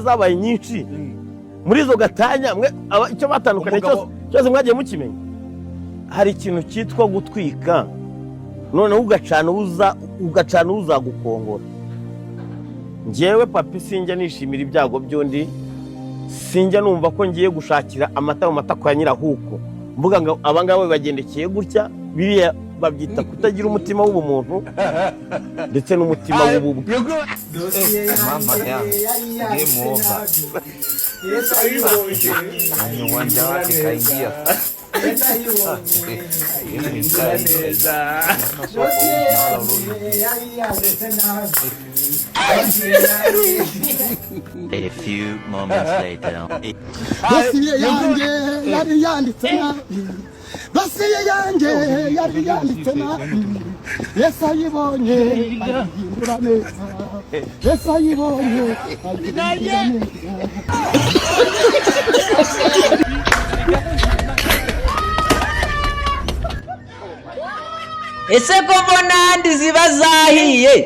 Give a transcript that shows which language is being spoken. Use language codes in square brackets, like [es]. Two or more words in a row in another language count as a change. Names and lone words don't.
[rw] zabaye nyinshi muri izo gatanya icyo batandukanye cyose mwagiye mukimenya hari ikintu cyitwa gutwika noneho ugacana uzagukongora njyewe papi sinjya nishimira ibyago by'undi sinjya numva ko ngiye gushakira amata mu matako ya nyirahuko mvuga ngo abangaba bagendekeye gutya biriya babyita kutagira umutima w'ubumuntu ndetse n'umutima w'ububwe. [sw] Mama yangu, [en] game over. [sw] Kwenye uwanja wake kaingia [en] A few moments later. [rw] Dosiye yanjye yari yanditse nabi. Dosiye yanjye yari yanditse nabi. Yesu ayibonye ayihindura neza. Yesu ayibonye ayihindura neza. Ese ko mbona handi ziba zahiye?